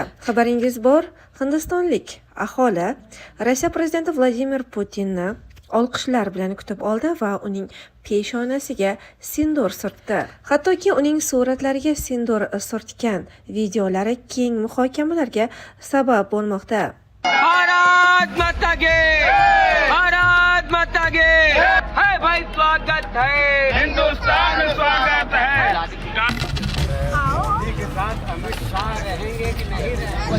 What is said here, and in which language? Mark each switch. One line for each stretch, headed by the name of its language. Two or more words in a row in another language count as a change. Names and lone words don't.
Uzbek: Xabaringiz bor, hindistonlik aholi Rossiya prezidenti Vladimir Putinni olqishlar bilan kutib oldi va uning peshonasiga sindur surtdi. Hattoki uning suratlariga sindur surtgan videolari keng muhokamalarga sabab bo'lmoqda.
Hindi: भारत माता की भारत माता की है भाई, स्वागत है हिंदुस्तान में, स्वागत है। मोदी के साथ अमित शाह रहेंगे कि नहीं रहेंगे?